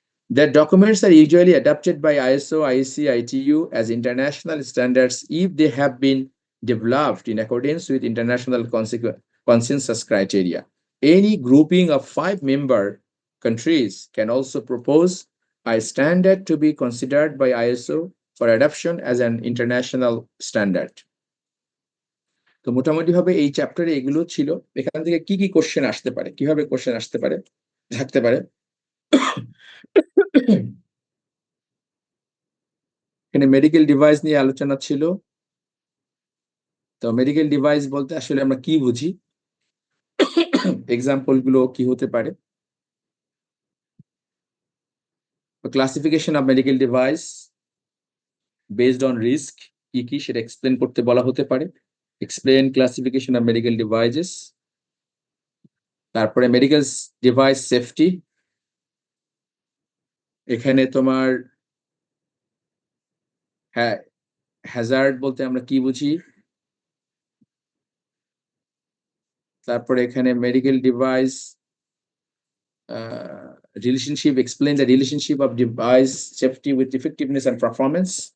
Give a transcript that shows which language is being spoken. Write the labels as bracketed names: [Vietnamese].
[English] The documents are usually adopted by ISO, IEC, ITU as international standards if they have been developed in accordance with international consensus criteria. Any grouping of 5 member countries can also propose a standard to be considered by ISO for adoption as an international standard. [Bangla] তো মোটামুটি ভাবে এই চ্যাপ্টারে এগুলো ছিল। এখান থেকে কি কি কোশ্চেন আসতে পারে, কিভাবে কোশ্চেন আসতে পারে, থাকতে পারে। এখানে মেডিকেল ডিভাইস নিয়ে আলোচনা ছিল। তো মেডিকেল ডিভাইস বলতে আসলে আমরা কি বুঝি, এক্সাম্পল গুলো কি হতে পারে। [English] classification of medical device based on risk [Bangla] কি কি সেটা এক্সপ্লেন করতে বলা হতে পারে। [English] Explain classification of medical devices. [Bangla] তারপরে মেডিকেল ডিভাইস সেফটি, এখানে তোমার হ্যাজার্ড বলতে আমরা কি বুঝি। তারপরে এখানে [English] Medical device relationship, explain the relationship of device safety with effectiveness and performance.